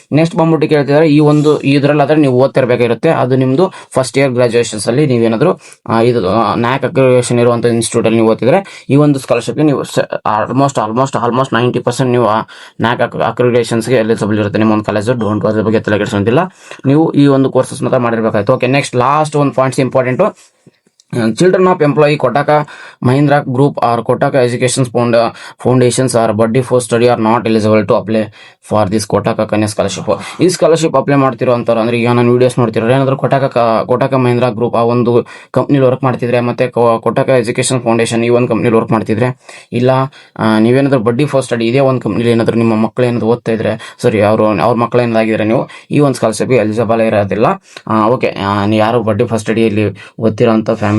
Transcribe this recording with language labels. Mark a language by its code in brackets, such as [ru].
[kn] Next ಬಂದ್ಬಿಟ್ಟು ಕೇಳ್ತಿದ್ದಾರೆ, ಈ ಒಂದು ಇದ್ರಲ್ಲಿ ಆದ್ರೆ ನೀವು ಓದ್ತಿರ್ಬೇಕಾಗಿರುತ್ತೆ. ಅದು ನಿಮ್ದು ಫಸ್ಟ್ ಇಯರ್ ಗ್ರಾಜುಯೇಷನ್ಸ್ ಅಲ್ಲಿ ನೀವೇನಾದ್ರು ಇದು NAC ಅಕ್ರಿಡಿಟೇಷನ್ ಇರುವಂತ ಇನ್ಸ್ಟಿಟ್ಯೂಟ್ ಅಲ್ಲಿ ನೀವು ಓದ್ತಿದ್ರೆ ಈ ಒಂದು ಸ್ಕಾಲರ್ಶಿಪ್ಗೆ ನೀವು ಆಲ್ಮೋಸ್ಟ್ 90% ನೀವು NAC ಅಕ್ರಿಡಿಟೇಷನ್ಸ್ಗೆ ಎಲಿಜಿಬಲ್ ಇರುತ್ತೆ ನಿಮ್ಮ ಒಂದು ಕಾಲೇಜ್. ಡೋಂಟ್ ಅದ್ರ ಬಗ್ಗೆ ತಲೆ ಕೆಡಿಸೋದಿಲ್ಲ, ನೀವು ಈ ಒಂದು ಕೋರ್ಸಸ್ ಮಾತ್ರ ಮಾಡಿರ್ಬೇಕಾಯ್ತು. ಓಕೆ. ನೆಕ್ಸ್ಟ್ ಲಾಸ್ಟ್ ಒಂದು points important. [en] Children of employee Kotaka Mahindra Group or Kotaka Education Foundations or body for study are not eligible to apply for this Kotaka Kanya scholarship. [kn] ಈ scholarship apply ಮಾಡ್ತಿರೋ ಅಂತಾರೆ. ಅಂದ್ರೆ ಈಗ ನಾನು videos ನೋಡ್ತಿರೋ ಏನಾದ್ರು ಕೊಟಕ Mahindra group ಆ ಒಂದು ಕಂಪ್ನಿಲಿ ವರ್ಕ್ ಮಾಡ್ತಿದ್ರೆ, ಮತ್ತೆ ಕೊಟಕ ಎಜುಕೇಶನ್ ಫೌಂಡೇಶನ್ ಈ ಒಂದು ಕಂಪ್ನಿಲಿ ವರ್ಕ್ ಮಾಡ್ತಿದ್ರೆ, ಇಲ್ಲ ನೀವೇನಾದ್ರು ಬಡ್ಡಿ ಫಾರ್ ಸ್ಟಡಿ ಇದೇ ಒಂದು ಕಂಪ್ನಿಲಿ ಏನಾದ್ರು ನಿಮ್ಮ ಮಕ್ಕಳು ಏನಾದ್ರು ಓದ್ತಾ ಇದ್ರೆ, ಸರಿ ಅವ್ರ ಮಕ್ಕಳು ಏನಾಗಿದ್ರೆ ನೀವು ಈ ಒಂದು ಸ್ಕಾಲರ್ಶಿಪ್ಗೆ ಎಲಿಜಿಬಲ್ ಇರೋದಿಲ್ಲ. ಓಕೆ. ಯಾರು ಬಡ್ಡಿ ಫಾರ್ ಸ್ಟಡಿಯಲ್ಲಿ ಓದ್ತಿರೋ ಅಂತ ಫ್ಯಾಮಿಲಿ